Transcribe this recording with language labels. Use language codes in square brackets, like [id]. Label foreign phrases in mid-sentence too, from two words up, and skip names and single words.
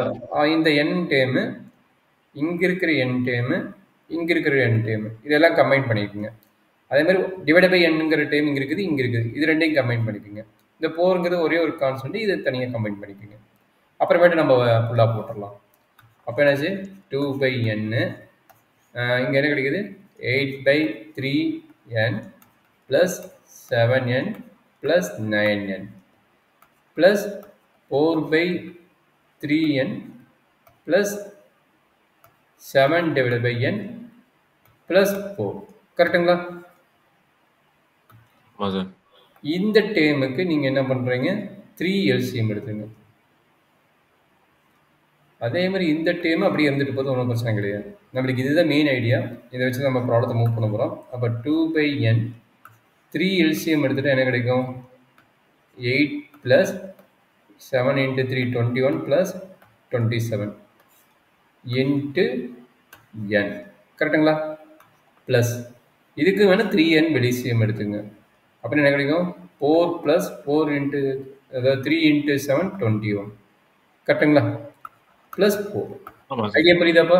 [ta] இந்த n டேமு, இங்கே இருக்கிற n டேமு, இங்கே இருக்கிற n டேமு இதெல்லாம் கம்பைன் பண்ணிக்கோங்க. அதே மாதிரி [en] divide by [ta] nங்கிற டேம் இங்கே இருக்குது, இங்கே இருக்குது, இது ரெண்டையும் கம்பைன் பண்ணிக்கோங்க. இந்த 4ங்கிறது ஒரே ஒரு கான்ஸ்டன்ட், இதை தனியாக கம்பைன் பண்ணிக்கோங்க. அப்புறமேட்டு நம்ம ஃபுல்லாக போட்டுடலாம். அப்போ என்னாச்சு? 2/n இங்கே என்ன கிடைக்குது? [en] 8/3n plus 7n plus 9n plus 4/3n plus 7/n plus 4. [ta] கரெக்டுங்களா? இந்த டேமுக்கு நீங்கள் என்ன பண்ணுறீங்க? 3 LCM எடுத்துங்க. அதே மாதிரி இந்த டேம் அப்படியே இருந்துட்டு போது ஒன்றும் பிரச்சனை கிடையாது. நம்மளுக்கு இதுதான் [en] main idea. [ta] இதை வச்சு நம்ம ப்ராப்ளத்தை மூவ் பண்ண போகிறோம். அப்போ 2/n 3 LCM எடுத்துகிட்டு என்ன கிடைக்கும்? [en] 8 plus 7 into 3 21 plus 27 into n. கரெக்டுங்களா? [ta] ப்ளஸ் இதுக்கு வேணால் 3n LCM எடுத்துங்க. அப்புறம் என்ன கிடைக்கும்? [en] 4 plus 4 into [ta] அதாவது [en] 3 into 7 21. [ta] கரெக்டுங்களா? ப்ளஸ் 4. ஐடியா புரியுதாப்பா?